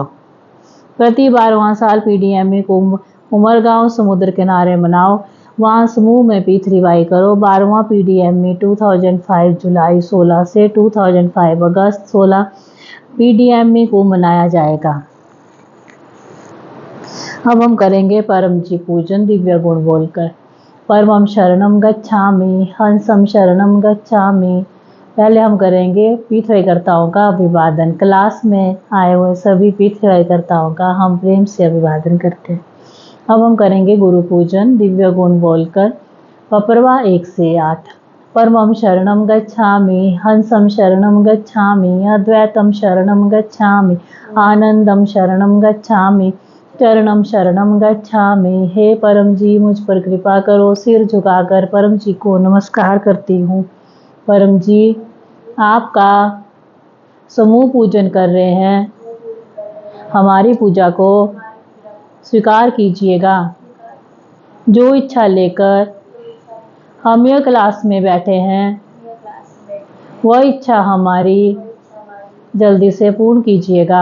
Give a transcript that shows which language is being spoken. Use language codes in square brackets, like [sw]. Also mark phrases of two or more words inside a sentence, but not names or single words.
[hi] प्रति 12वां साल PDME को उमरगांव समुद्र किनारे मनाओ, वहाँ समूह में P3Y करो। 12वां PDME 2005 जुलाई 16 से 2005 अगस्त 16 PDME को मनाया जाएगा। अब हम करेंगे परम जी पूजन दिव्य गुण बोलकर। [sa] परमं शरणं गच्छामि, हंसं शरणं गच्छामि। [hi] पहले हम करेंगे P3Y कर्ताओं का अभिवादन। क्लास में आए हुए सभी P3Y कर्ताओं का हम प्रेम से अभिवादन करते हैं। अब हम करेंगे गुरु पूजन दिव्य गुण बोलकर। पपरवा 1 से 8। [sa] परमं शरणं गच्छामि, हंसं शरणं गच्छामि, अद्वैतं शरणं गच्छामि, आनंदं शरणं गच्छामि, चरणं शरणं गच्छामि। [hi] हे परम जी, मुझ पर कृपा करो। सिर झुकाकर परम जी को नमस्कार करती हूँ। परम जी, आपका समूह पूजन कर रहे हैं, हमारी पूजा को स्वीकार कीजिएगा। जो इच्छा लेकर हम यह क्लास में बैठे हैं, वह इच्छा हमारी जल्दी से पूर्ण कीजिएगा।